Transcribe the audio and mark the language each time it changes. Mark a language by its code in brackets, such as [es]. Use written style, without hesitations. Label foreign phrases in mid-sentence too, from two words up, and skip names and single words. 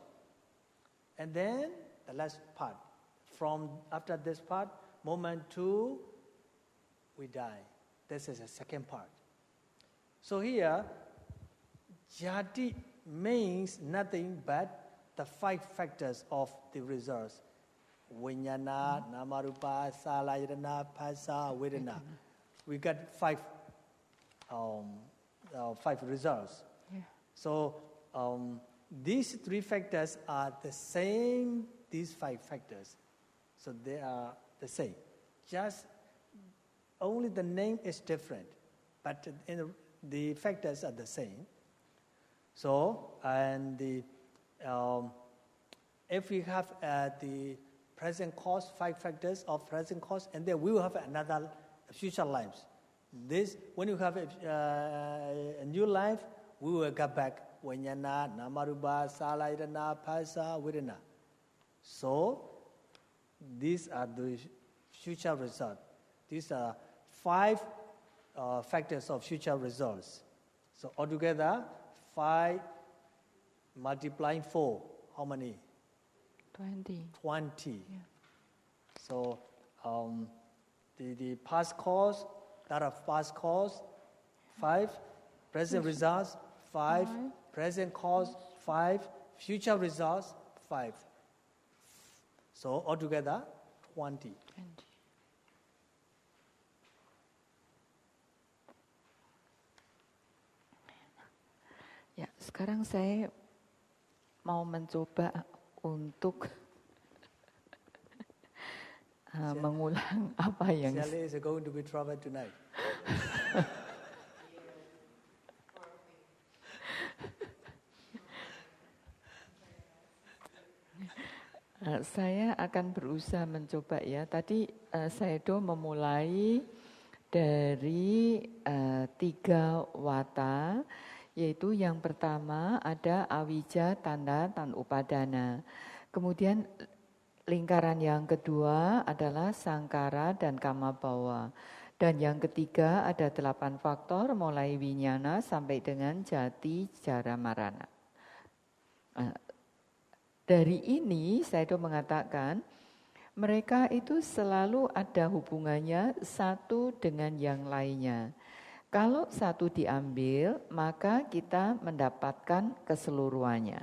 [en] And then the last part. From after this part, moment 2, we die. This is the second part. So here, jati means nothing but the 5 factors of the results. [pi] Vijnana, namarupa, salayana, phasa, vedana. [en] We got 5 results. Yeah. So these 3 factors are the same, these 5 factors. So they are the same. Just only the name is different, but the factors are the same. So, and if we have the present cause, 5 factors of present cause, and then we will have another future lives. This, when you have a new life, we will get back [pi] vijnana, namarupa, salayana, phasa, vedana. [en] So, these are the future results. These are 5 factors of future results. So altogether, 5 multiplying 4, how many? 20. Yeah. So the past cause, that are past cause, 5, present results, 5, present cause, 5, future results, 5. So altogether, 20. [id] Ya, sekarang saya mau mencoba untuk mengulang apa yang [en] Sally is going to be trouble tonight. [id] Saya akan berusaha mencoba ya. Tadi Sayadaw memulai dari 3 wata, yaitu yang pertama ada [pi] avijja, tanda, tan upadana. [id] Kemudian lingkaran yang kedua adalah sangkara dan [pi] kamma bhava. [id] Dan yang ketiga ada 8 faktor mulai vijnana sampai dengan [pi] jati, jara, marana. [id] Dari ini Sayadaw mengatakan mereka itu selalu ada hubungannya satu dengan yang lainnya. Kalau satu diambil, maka kita mendapatkan keseluruhannya.